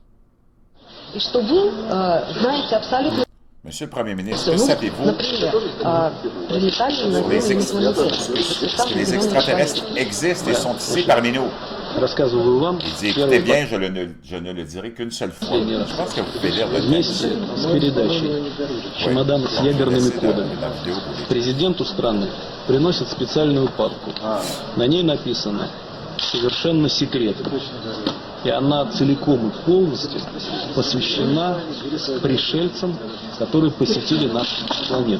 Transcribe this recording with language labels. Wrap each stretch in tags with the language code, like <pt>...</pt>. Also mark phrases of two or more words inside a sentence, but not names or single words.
<fr>Monsieur le Premier ministre, que savez-vous sur les extraterrestres existent et sont ici parmi nous? Il dit, écoutez bien, je ne le dirai qu'une seule fois. Je pense que vous pouvez lire le texte.</fr> <ru>Чемодан с ядерными кодами. Президенту страны приносят специальную папку. На ней написано «Совершенно секретно». И она целиком и полностью посвящена пришельцам, которые посетили нашу планету.</ru>